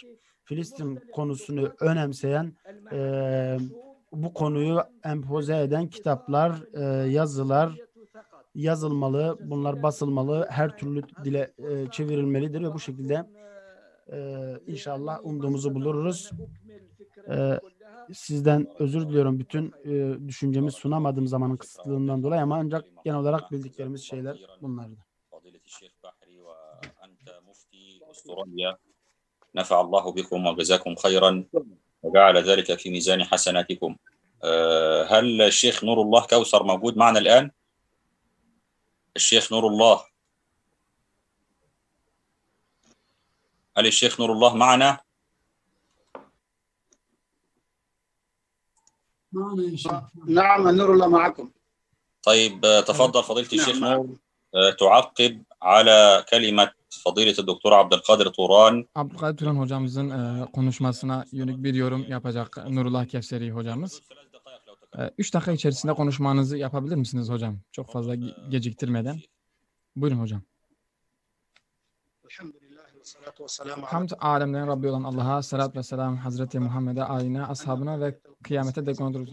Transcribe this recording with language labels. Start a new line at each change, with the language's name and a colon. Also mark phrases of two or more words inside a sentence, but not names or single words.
Turkish: Filistin konusunu önemseyen, bu konuyu empoze eden kitaplar, yazılar yazılmalı, bunlar basılmalı, her türlü dile çevrilmelidir ve bu şekilde inşallah umduğumuzu buluruz. Sizden özür diliyorum bütün düşüncemi sunamadığım zamanın kısıtlılığından dolayı ama ancak genel olarak bildiklerimiz şeyler bunlardı.
Arabic: نفع الله بكم وجزاكم خيرا وجعل ذلك في ميزان حسناتكم. هل الشيخ نور الله كوثر موجود معنا الآن؟ الشيخ نور الله هل الشيخ نور الله معنا؟ معنا يا شيخ. نعم نور الله معكم. طيب تفضل فضيلة الشيخ نعم. نور تعقب على كلمة فضيلة الدكتور عبد القادر طوران.
Turkish: Abdülkadir Turan hocamızın konuşmasına yönelik bir yorum yapacak Nurullah Kevseri hocamız. 3 dakika içerisinde konuşmanızı yapabilir misiniz hocam? Çok fazla geciktirmeden. Buyurun hocam. Hamd alemlerin Rabbi olan Allah'a, salat ve selam Hazreti Muhammed'e, aline, ashabına ve kıyamete dek onuruz.